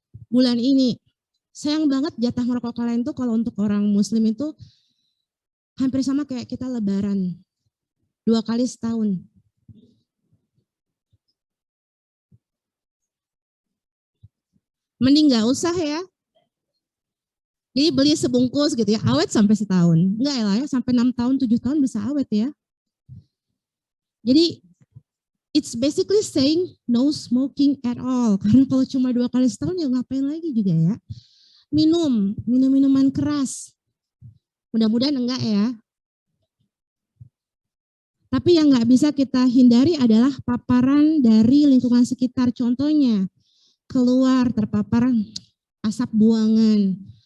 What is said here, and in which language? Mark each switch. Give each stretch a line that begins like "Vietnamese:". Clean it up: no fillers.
Indonesian: Bulan ini, sayang banget jatah ngerokok kalian tuh kalau untuk orang muslim itu hampir sama kayak kita lebaran. 2 kali setahun. Mending nggak usah ya. Jadi beli sebungkus gitu ya, awet sampai setahun. Enggak ya, sampai 6 tahun, 7 tahun bisa awet ya.
English: Jadi it's basically saying no smoking at all.
Indonesian: Karena kalau cuma 2 kali setahun ya ngapain lagi juga ya. Minum minuman keras. Mudah-mudahan enggak ya. Tapi yang nggak bisa kita hindari adalah paparan dari lingkungan sekitar. Contohnya, keluar terpapar asap buangan.